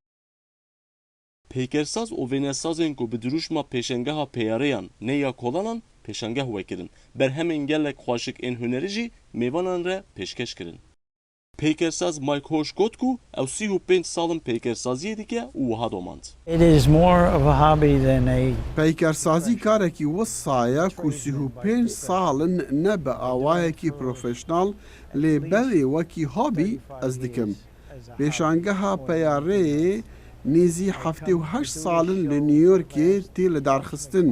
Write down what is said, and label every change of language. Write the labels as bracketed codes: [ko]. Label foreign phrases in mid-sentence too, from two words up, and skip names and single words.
[ku] Pêkersaz û vênesazên ku bi dirûjma pêşangeha PR'yan ne ya kolanan pêşangeh vekirin, berhemên gelek xweşik ên hunerî jî mêvanan re pêşkeş kirin. Pêkersaz Mike Hoş got ku ew 35 salin pêkersaziyê dike û wiha domand. [en] It is more of a hobby than a [ku] Peykersazî karekî wisa ye ku 35 salin ne bi awayekî profesyonel lê belê wekî hobî ez dikim. Pêşangeha PR'yê nêzî 78 salin li New Yorkê tê li darxistin.